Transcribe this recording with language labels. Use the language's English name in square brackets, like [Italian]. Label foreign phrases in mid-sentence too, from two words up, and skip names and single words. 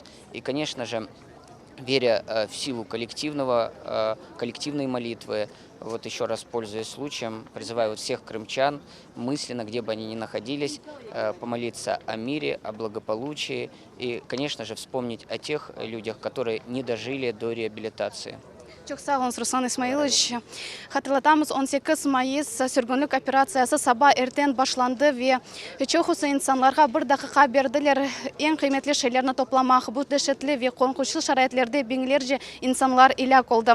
[Russian] И, конечно же, веря в силу коллективной молитвы, еще раз пользуясь случаем, призываю всех крымчан мысленно, где бы они ни находились, помолиться о мире, о благополучии и, конечно же, вспомнить о тех людях, которые не дожили до реабилитации. [Crimean Tatar] Çok sağ olun Руслан Исмаилович. Hatırlatamız 18 Mayıs sürgünlük operasyası sabah erten başlandı ve çok olsa insanlara bir dakika verdiler. En kıymetli şeylerini toplamak, bu dehşetli ve korkunçlu şaraitlerde binlerce insanlar ilak oldu.